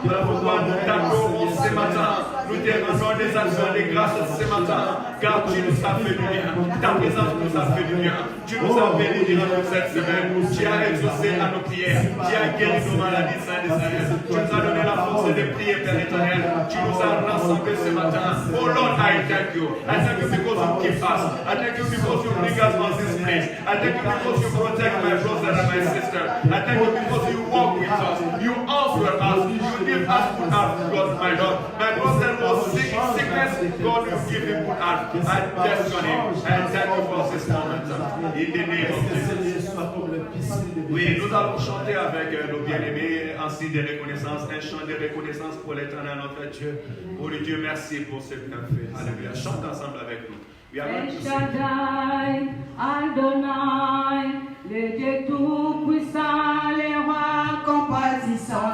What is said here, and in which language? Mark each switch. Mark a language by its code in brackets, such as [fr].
[fr] Voilà pourquoi nous t'adorons ce matin. Nous te rendons des actions de grâce ce matin. Car tu nous as fait du bien. Ta présence nous a fait du bien. Tu nous as bénis durant cette semaine. Tu as exaucé à nos prières. Tu as guéri nos maladies, Saint Israël. Tu nous as donné la force de prier, Père éternel. Tu nous as rassemblés ce matin. [en] Oh Lord, I thank you. I thank you because you keep us. I thank you because you bring us on this place. I thank you because you protect my brother and my sister. I thank you because you walk with us. You answer us. You give us good heart, God, my Lord. My brother was sick in sickness. God, you give him good heart. I bless your name. And thank you for this moment. In the name of Jesus. [fr] Oui, nous allons chanter avec nos bien-aimés en signe de reconnaissance, un chant de reconnaissance pour l'éternel notre Dieu. Pour le Dieu, merci pour ce que tu as fait. Alléluia. Chante ensemble avec nous. El Shaddai, Adonai, le Dieu tout-puissant, le roi compatissant.